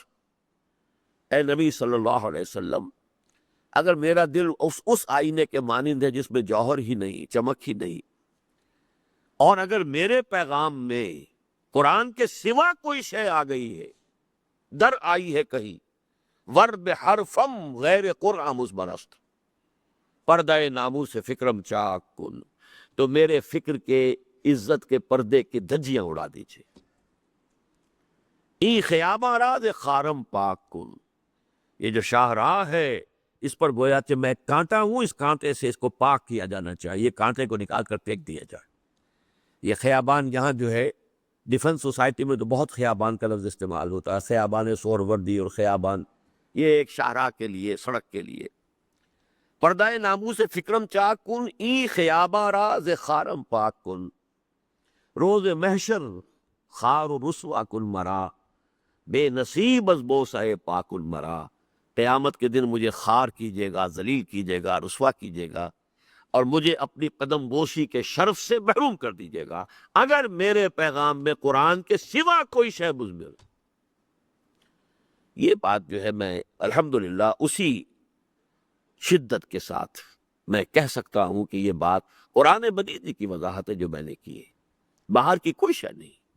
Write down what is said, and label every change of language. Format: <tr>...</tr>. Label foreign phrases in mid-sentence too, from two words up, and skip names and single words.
<ur>اے نبی</ur> <ar>صلی اللہ علیہ وسلم،</ar> <ur>اگر میرا دل اس آئینے کے مانند ہے جس میں جوہر ہی نہیں، چمک ہی نہیں، اور اگر میرے پیغام میں قرآن کے سوا کوئی شے آ گئی ہے، در آئی ہے کہیں،</ur> <fa>ور بحرفم غیر قرآن مزمرست، پردہ ناموس سے فکرم چاک کن،</fa> <ur>تو میرے فکر کے عزت کے پردے کی دھجیاں اڑا دیجئے۔</ur> <fa>ای خیاباں راز خارم پاک کن،</fa> <ur>یہ جو شاہراہ ہے اس پر گویا کہ میں کانٹا ہوں، اس کانٹے سے اس کو پاک کیا جانا چاہیے، کانٹے کو نکال کر پھینک دیا جائے۔ یہ خیابان یہاں جو ہے ڈیفنس سوسائٹی میں تو بہت خیابان کا لفظ استعمال ہوتا ہے، خیابان سہروردی اور خیابان، یہ ایک شاہراہ کے لیے، سڑک کے لیے۔</ur> <fa>پردہ ناموس فکرم چاک کن، ای خیاباں راز خارم پاک کن، روز محشر خار و رسوا کن مرا، بے نصیب از بوسہ پاکن مرا۔</fa> <ur>قیامت کے دن مجھے خار کیجیے گا، ذلیل کیجیے گا، رسوا کیجیے گا، اور مجھے اپنی قدم بوسی کے شرف سے محروم کر دیجیے گا اگر میرے پیغام میں قرآن کے سوا کوئی شے مضمر۔ یہ بات جو ہے میں الحمدللہ اسی شدت کے ساتھ میں کہہ سکتا ہوں کہ یہ بات قرآن مجید کی وضاحت ہے جو میں نے کی ہے، باہر کی کوئی شے نہیں۔</ur>